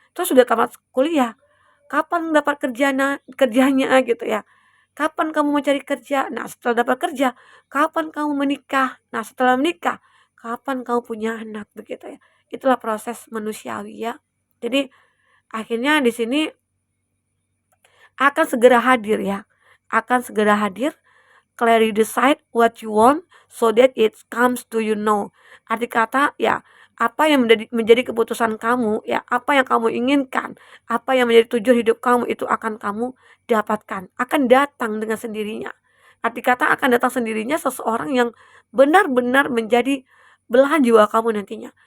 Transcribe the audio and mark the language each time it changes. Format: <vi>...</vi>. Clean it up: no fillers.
<id>Terus sudah tamat kuliah, "Kapan dapat kerjanya?" Gitu ya. "Kapan kamu mau cari kerja?" Nah, setelah dapat kerja, "Kapan kamu menikah?" Nah, setelah menikah, "Kapan kamu punya anak?" Begitu ya. Itulah proses manusiawi ya. Jadi akhirnya di sini akan segera hadir ya. Akan segera hadir,</id> <en>clearly decide what you want so that it comes to you know.</en> <id>Arti kata ya, apa yang menjadi keputusan kamu ya, apa yang kamu inginkan, apa yang menjadi tujuan hidup kamu itu akan kamu dapatkan, akan datang dengan sendirinya. Arti kata akan datang sendirinya seseorang yang benar-benar menjadi belahan jiwa kamu nantinya.</id>